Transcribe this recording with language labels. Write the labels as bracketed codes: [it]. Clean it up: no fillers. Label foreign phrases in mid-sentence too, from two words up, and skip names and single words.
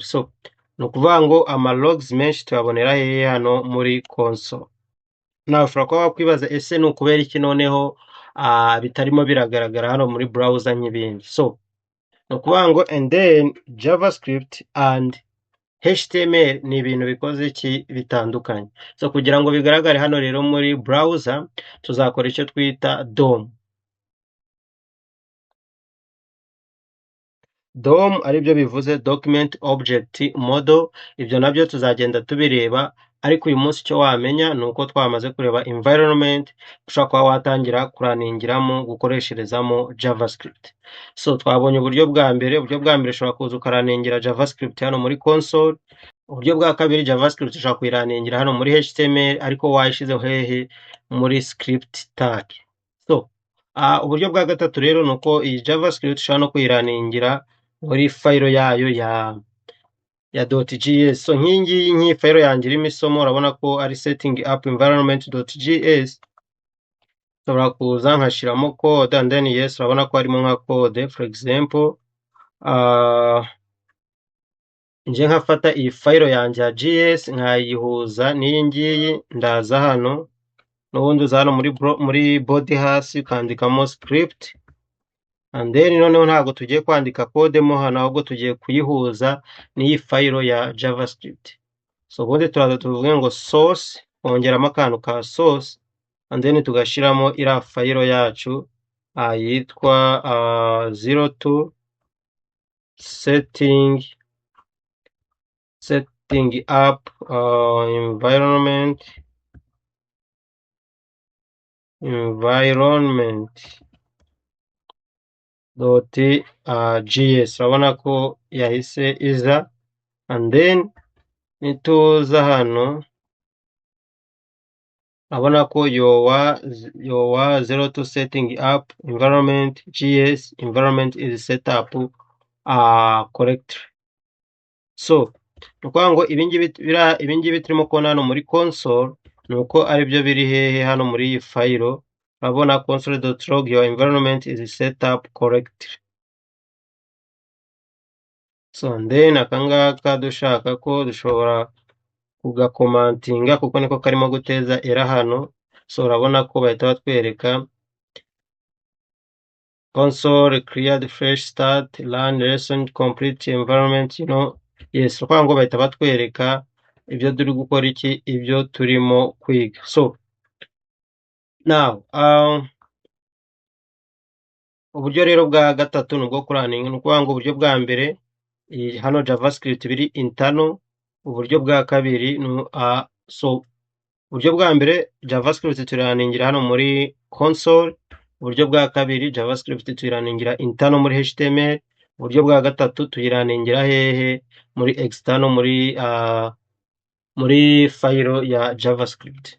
[rw] So ni ukuvuga ngo ama logs menshi tuyabonera hehe hano muri console. Nawe ushobora kuba wakwibaza ese ni ukubera iki noneho bitarimo biragaragara hano muri browser nk'ibindi. So ni ukuvuga ngo [en] and then JavaScript and HTML [rw] ni ibintu bikoze iki bitandukanye. So kugira ngo bigaragare hano rero muri browser tuzakora icyo twita DOM. [en] DOM [rw] aribyo bivuze [en] document object model, [rw] ibyo nabyo tuzagenda tubireba, ariko uyu munsi icyo wamenya ni uko twamaze kureba environment ushobora kuba watangira kuraningiramo gukoresherezamo JavaScript. So twabonye uburyo bwa mbere ushobora kuza ukaraningira JavaScript hano muri console. Uburyo bwa kabiri JavaScript ushobora kuyiraningira hano muri HTML ariko wayishizeho hehe muri [en] script tag. [rw] So uburyo bwa gatatu rero ni uko iyi JavaScript ushobora no kuyiraningira muri file yayo ya .js. So nk'iyi file yanjye irimo isomo, urabona ko ari [en] setting up environment.js. [rw] Nshobora kuza nkashiramo code [en] and then yes, [rw] urabona ko harimo nka code. [en] For example, [rw] nje nkafata iyi file yanjye ya JS nkayihuza n'iyi ngiyi, ndaza hano n'ubundi uza hano muri body hasi ukandikamo script, [en] and then [rw] noneho ntabwo tugiye kwandika code mo hano, ahubwo tugiye kuyihuza n'iyi file ya JavaScript. So ubundi turaza tuvuge ngo source, ongeramo akantu ka source, [en] and then [rw] tugashiramo iriya file yacu yitwa 02 [en] setting up environment .js. [rw] urabona ko yahise iza, [en] and then [rw] nituza hano urabona ko yowa 02 [en] setting up environment .js environment is set up correctly. [rw] So nukuvuga ngo ibingibi turimo kubona hano muri console nuko aribyo biri hehe hano muri iyi file. urabona [en] console.log your environment is set up correctly. So and then [rw] akangaka dushaka ko dushobora kugakomantinga kuko niko karimo guteza error hano. So urabona ko bahita batwereka [en] console cleared fresh start learn lesson complete environment, yes, [rw] urukuvuga ngo bahita batwereka ibyo turi gukora iki, ibyo turimo kwiga. [en] So now [rw] uburyo rero bwa gatatu ni ubwo kuraninga. ni ukuvuga ngo uburyo bwa mbere hano JavaScript biri internal, uburyo bwa kabiri so uburyo bwa mbere JavaScript turaningira hano muri console, uburyo bwa kabiri JavaScript tuyiraningira internal muri HTML, uburyo bwa gatatu tuyiraningira hehe muri external muri file ya JavaScript.